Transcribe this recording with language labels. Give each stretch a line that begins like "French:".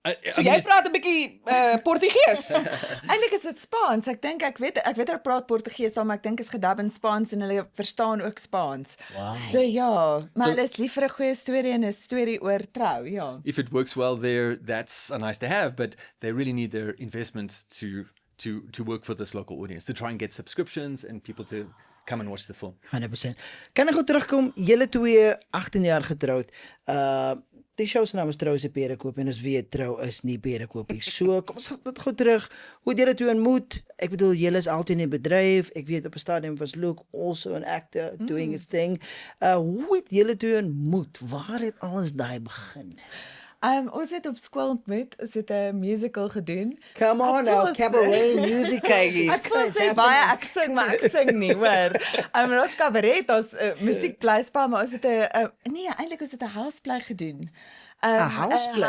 Afrikaans: So jy praat 'n bietjie Portugees. Eintlik is dit Spaans. Ek weet hulle praat Portugees daar, maar ek dink is gedub in Spaans en hulle verstaan ook Spaans. Wow. So ja, maar hulle is lief vir 'n goeie storie en 'n storie oor trou, ja.
English: If it works well there, that's a nice to have, but they really need their investment to work for this local audience, to try and get subscriptions and people to come and watch the film.
Afrikaans: 100%. Kan ek gou terugkom, julle twee 18 jaar getroud. Die show se naam is Trou se Perekoop en ons weet trou is nie perekoop nie. So, kom ons gaan dit gou terug. Hoe het julle twee ontmoet? Ek bedoel, julle is altyd in die bedryf. Ek weet op 'n stadium was Luke
English: also an actor doing his thing.
Afrikaans: Hoe het julle twee ontmoet? Waar het alles daai begin? Ons het op skool ontmoet, ons het 'n musical gedoen.
English: Come on now, cabaret music kykie.
Afrikaans: Ek wil sê baie ek sing, maar ek sing nie, hoor. Ons cabaret, ons musiekblyspel, maar ons het 'n nee, eintlik is dit 'n houseplay gedoen. 'n houseplay?